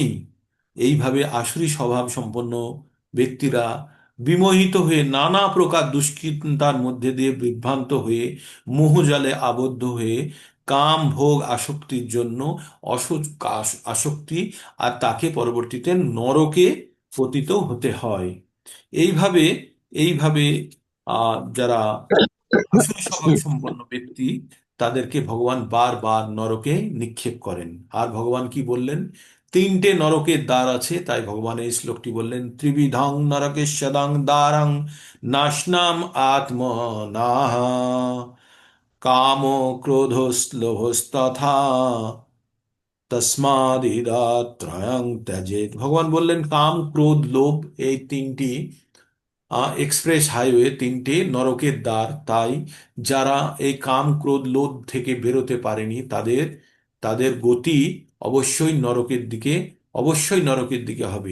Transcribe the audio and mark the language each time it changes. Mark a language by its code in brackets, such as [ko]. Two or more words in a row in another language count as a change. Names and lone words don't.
[bn] এইভাবে আসুরি স্বভাব সম্পন্ন ব্যক্তিরা বিমোহিত হয়ে নানা প্রকার দুশ্চিন্তার মধ্যে দিয়ে বিভ্রান্ত হয়ে মোহজালে আবদ্ধ হয়ে কাম ভোগ আসক্তির জন্য আসক্তি, আর তাকে পরবর্তীতে নরকে পতিত হতে হয়। এইভাবে এইভাবে যারা আসুরি স্বভাব সম্পন্ন ব্যক্তি, তাদেরকে ভগবান বারবার নরকে নিক্ষেপ করেন। আর ভগবান কি বললেন? তিনটে নরকের দ্বার আছে, তাই ভগবান এই শ্লোকটি বললেন, [sa] ত্রিবিধং নরকেশ্বদাং দ্বারাং নাশনাম আত্মনাহ কাম ক্রোধস্লোভস্তথা তস্মাদিদাত্রয়ং ত্যজেত। [bn] ভগবান বললেন কাম ক্রোধ লোভ এই তিনটি [en] express highway, [bn] তিনটে নরকের দ্বার। তাই যারা এই কাম ক্রোধ লোভ থেকে বেরোতে পারেনি, তাদের তাদের গতি অবশ্যই নরকের দিকে, অবশ্যই নরকের দিকে হবে।